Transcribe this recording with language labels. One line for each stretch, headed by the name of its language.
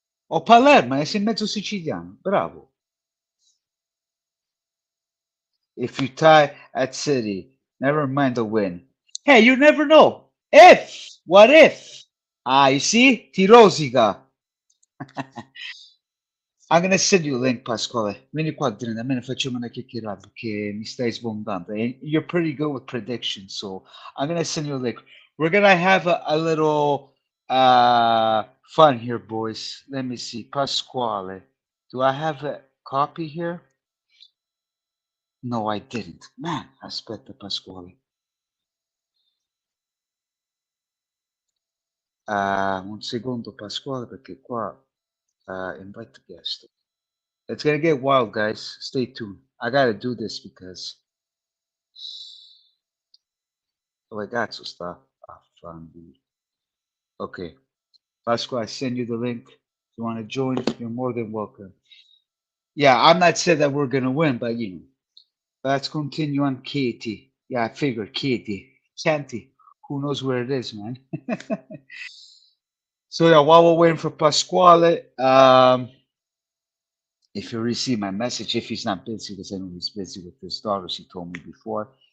Italian: O Palermo, è in mezzo siciliano. Bravo.
English: If you tie at City, never mind the win. Hey, you never know. If, what if? Ah, you see?
Italian: Ti rosica.
English: I'm gonna send you a link, Pasquale.
Italian: Vieni qua, Drina, almeno facciamo una chiacchierata perché mi stai sbombando.
English: And you're pretty good with predictions, so I'm gonna send you a link. We're gonna have a little fun here, boys. Let me see. Pasquale. Do I have a copy here? No, I didn't.
Italian: Man, aspetta, Pasquale. Un secondo, Pasquale, perché qua
English: invite guest. It's gonna get wild, guys. Stay tuned. I gotta do this because
Italian: ragazzo sta affando.
English: Okay, Pasquale, I send you the link. If you want to join, you're more than welcome. Yeah, I'm not saying that we're gonna win, but you know, let's continue on Katie. Yeah, I figured Katie, Santi. Who knows where it is, man? So yeah, while we're waiting for Pasquale, if you receive my message, if he's not busy, because I know he's busy with his daughters, he told me before.